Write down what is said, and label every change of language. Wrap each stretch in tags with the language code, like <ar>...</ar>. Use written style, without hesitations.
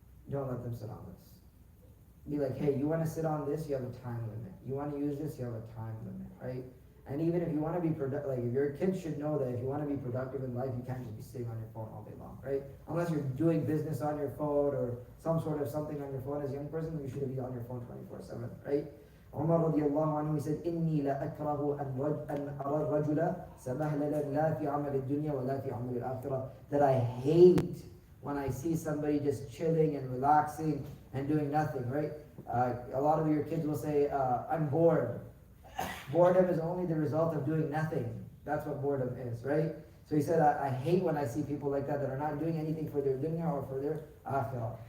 <en>Don't let them sit on this. Be like, hey, you want to sit on this, you have a time limit. You want to use this, you have a time limit, right? And even if you want to be productive, your kids should know that if you want to be productive in life, you can't just be sitting on your phone all day long, right? Unless you're doing business on your phone or some sort of something on your phone as a young person, you should be on your phone 24/7, right? Umar radiallahu anhu, he said,</en> <ar>إِنِّي لَأَكْرَهُ أَنْ أَرَى الرَّجُلَ سَمَهْلَلًا لَا فِي عَمَلِ الدُّنْيَا وَلَا فِي عَمَلِ الْآخِرَةِ.</ar> <en>That I hate when I see somebody just chilling and relaxing and doing nothing, right? A lot of your kids will say, I'm bored. Boredom is only the result of doing nothing. That's what boredom is, right? So he said, I hate when I see people like that are not doing anything for their dunya or for their akhirah.</en>